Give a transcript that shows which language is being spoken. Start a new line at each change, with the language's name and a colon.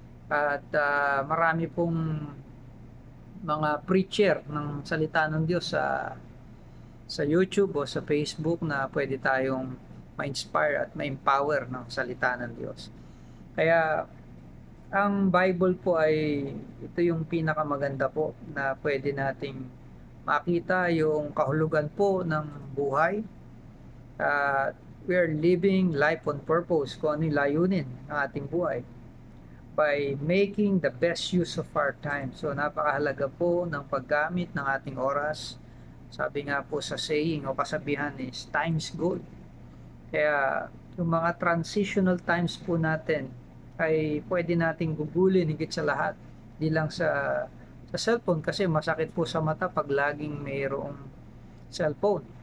Filipino: At marami pong mga preacher ng salita ng Diyos sa YouTube o sa Facebook na pwede tayong ma-inspire at ma-empower ng salita ng Diyos. Kaya ang Bible po ay ito yung pinakamaganda po na pwede nating makita yung kahulugan po ng buhay.
English: We are living life on purpose,
Filipino: kung ano yung layunin ng ating buhay,
English: by making the best use of our time.
Filipino: So napakahalaga po ng paggamit ng ating oras. Sabi nga po sa saying o kasabihan is time's gold. Kaya yung mga transitional times po natin ay pwede nating gugulin higit sa lahat, di lang sa cellphone, kasi masakit po sa mata pag laging mayroong cellphone.